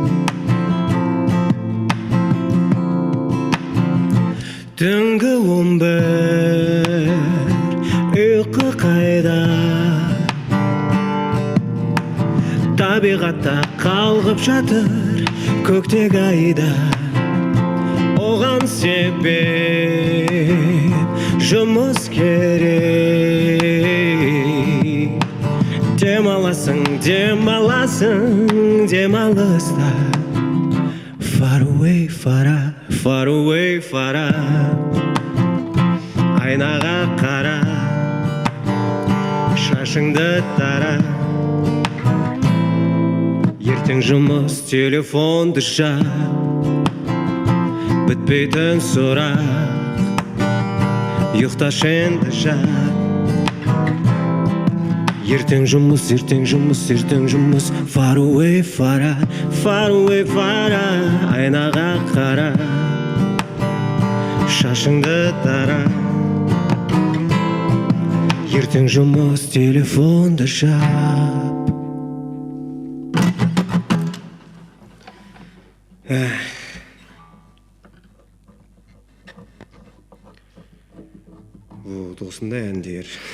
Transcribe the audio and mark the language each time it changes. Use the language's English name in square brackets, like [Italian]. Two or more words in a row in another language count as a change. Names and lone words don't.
[Kazakh] Түнгі 11 ұйқы қайда, табиғатта қалғып жатыр көктегі айда, оған себеп жұмыс керек. [English] Демалыста Far away, фара, Far away, [Kazakh] фара, айнаға қара, шашыңды тара, ертең жұмыс, телефонды жап, бітпейтін сұрақ, ұйықташ енді жап, ертең жұмыс, [English] Far away, фара, Far away, [Kazakh] фара, айнаға қара, шашыңды тара, ертең жұмыс, телефонды жап. Вот осындай әндер.